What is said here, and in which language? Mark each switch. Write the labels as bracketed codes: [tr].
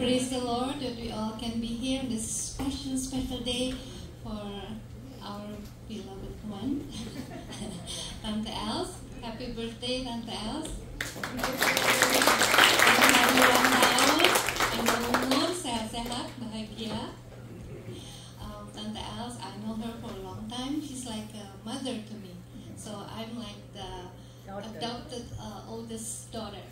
[en] Praise the Lord that we all can be here on this special day for our beloved one, Tante Els. Happy birthday, Tante Els. [id] Selamat ulang tahun, panjang umur, sehat-sehat, bahagia. [en] Tante Els, I know her for a long time. She's like a mother to me. So I'm like the adopted oldest daughter.